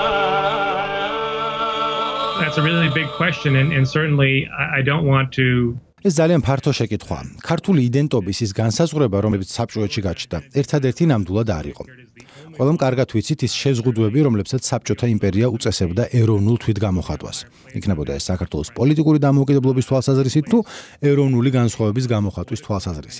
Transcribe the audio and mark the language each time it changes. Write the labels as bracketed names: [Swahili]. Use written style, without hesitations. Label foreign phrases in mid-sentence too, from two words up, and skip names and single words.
[English] That's a really big question, and certainly I don't want to. [Georgian] ეს ძალიან ფართო შეკითხვაა. ქართული იდენტობის ის განსაზღვრება, რომელიც საბჭოეთში გაჩნდა, ერთადერთი ნამდვილად არ იყო. ყველამ კარგად ვიცით ის შეზღუდვები, რომლებსაც საბჭოთა იმპერია უწესებდა ეროვნულ თვითგამოხატვას. იქნებოდა ეს საქართველოს პოლიტიკური დამოუკიდებლობის თვალსაზრისით თუ ეროვნული განსხვავების გამოხატვის თვალსაზრისით.